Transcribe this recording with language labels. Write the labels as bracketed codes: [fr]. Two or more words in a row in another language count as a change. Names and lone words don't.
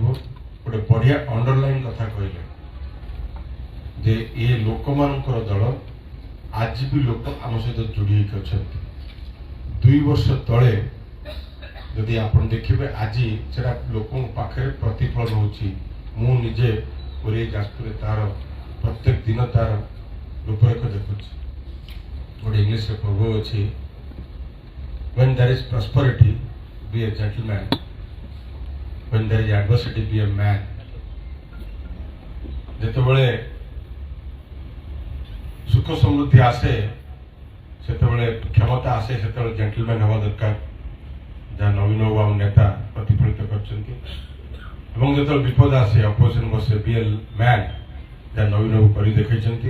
[or] ଗୋଟେ ବଢ଼ିଆ ଅଣ୍ଡରଲାଇନ୍ କଥା କହିଲେ ଯେ ଏ ଲୋକମାନଙ୍କର ଦଳ ଆଜି ବି ଲୋକ ଆମ ସହିତ ଯୋଡ଼ି ହେଇକି ଅଛନ୍ତି। 2 ବର୍ଷ ତଳେ ଯଦି ଆପଣ ଦେଖିବେ ଆଜି ସେଟା ଲୋକଙ୍କ ପାଖରେ ପ୍ରତିଫଳନ ହେଉଛି। ମୁଁ ନିଜେ ପୁରୀ ଯାଜପୁରରେ ତାର ପ୍ରତ୍ୟେକ ଦିନ ତାର ରୂପରେଖ ଦେଖୁଛି। ଗୋଟେ ଇଂଲିଶରେ ପ୍ରଭୁ ଅଛି, [en] when there is prosperity be a gentleman, when there is adversity be a man। [or] ଯେତେବେଳେ ସୁଖ ସମୃଦ୍ଧି ଆସେ ସେତେବେଳେ କ୍ଷମତା ଆସେ ସେତେବେଳେ ଜେଣ୍ଟଲମ୍ୟାନ୍ ହେବା ଦରକାର, ଯାହା ନବୀନ ବାବୁ ଆମ ନେତା ପ୍ରତିଫଳିତ କରିଛନ୍ତି। ଏବଂ ଯେତେବେଳେ ବିପଦ ଆସେ ଅପୋଜିସନ୍ ବସେ [en] be a man, [or] ଯାହା ନବୀନ ବାବୁ କରି ଦେଖାଇଛନ୍ତି।